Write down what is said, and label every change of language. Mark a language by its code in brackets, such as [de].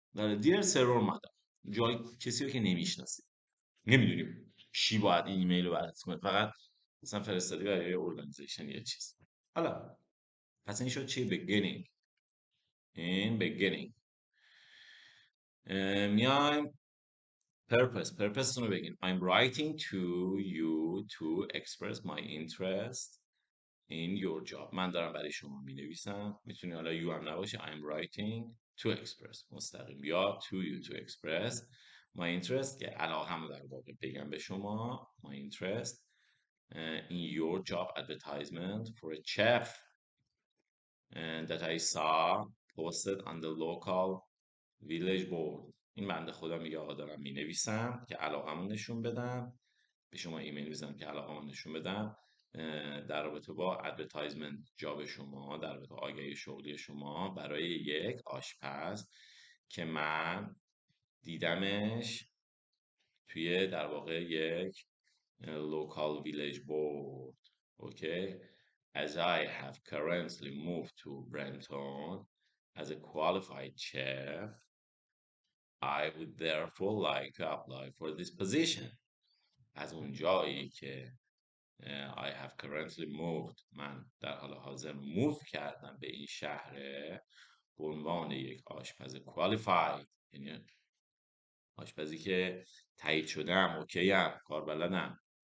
[fa] داره دیر سر اور مادام، جای کسی رو که نمیشناسی، نمیدونیم چی باید این ایمیل رو برات کنه، فقط مثلا فرستادی برای یه ارگانیزیشن یه چیز. حالا پس این شد چی؟ beginning. این beginning. میایم purpose رو بگین. [en] I'm writing to you to express my interest in your job. [fa] من دارم برای شما می نویسم. میتونی حالا you هم نباشه. [en] I'm writing to express [fa] مستقیم، یا [en] to you to express my interest [fa] که علاقه در واقع بگم به شما [en] my interest in your job advertisement for a chef that I saw posted on the local village board. [fa] این بنده خدا میگه آقا دارم می نویسم که علاقمو نشون بدم به شما، ایمیل میزنم که علاقمو نشون بدم در رابطه با ادورتایزمنت جاب شما، در رابطه با آگهی شغلی شما برای یک آشپز که من دیدمش توی در واقع یک local village board. اوکی. [en] As I have currently moved to Brenton as a qualified chef, I would therefore like to apply for this position. [fa] از اون جایی که [en] I have currently moved، [fa] من در حال حاضر move کردم به این شهر به عنوان یک آشپز qualified، یعنی آشپزی که تایید شدم، اوکیم، کار بلدم.